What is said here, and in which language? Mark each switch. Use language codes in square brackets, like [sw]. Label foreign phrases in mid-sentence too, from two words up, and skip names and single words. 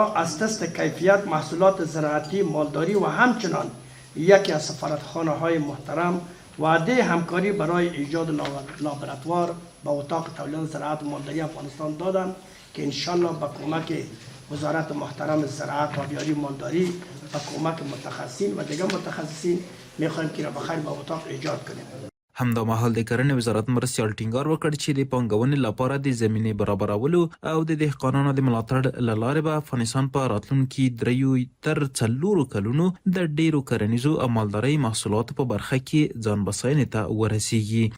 [fa] از تست کیفیت محصولات زراعتی مالداری و همچنان یکی از سفارتخانه های محترم وعده همکاری برای ایجاد لابراتوار با اتاق تولید زراعت و مالداری افغانستان دادند که انشالله با کمک وزارت محترم زراعت و آبیاری مالداری و کمک متخصصین و دیگر متخصصین میخوایم که را بخیر با اتاق ایجاد کنیم. [ps] همدامهال د کرنې وزارت مرستیال ټینګار وکړ چې د پانګونې لپاره د زمینې برابرولو او د دهقانانو د ملاتړ له لارې به افغانستان په راتلونکي 3 تر 4 کلونو د ډیرو کرنیزو او مالدارۍ محصولاتو په برخه کې ځان بساینې ته ورسیږي.